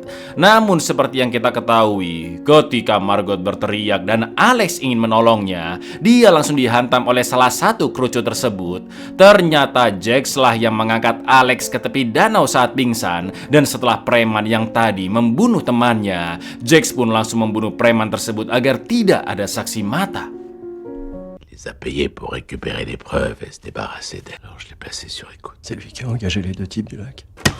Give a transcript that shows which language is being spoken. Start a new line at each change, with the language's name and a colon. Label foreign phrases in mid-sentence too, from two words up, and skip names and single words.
Indonesian: Namun seperti yang kita ketahui, ketika Margot berteriak dan Alex ingin menolongnya, dia langsung dihantam oleh salah satu kerucut tersebut. Ternyata Jax lah yang mengangkat Alex ke tepi danau saat pingsan, dan setelah preman yang tadi membunuh temannya, Jax pun langsung membunuh preman tersebut agar tidak ada saksi mata.
French: Il les a payés pour récupérer des preuves et se débarrasser d'elles. Alors je l'ai placé sur écoute. C'est lui qui a engagé les 2 types du lac.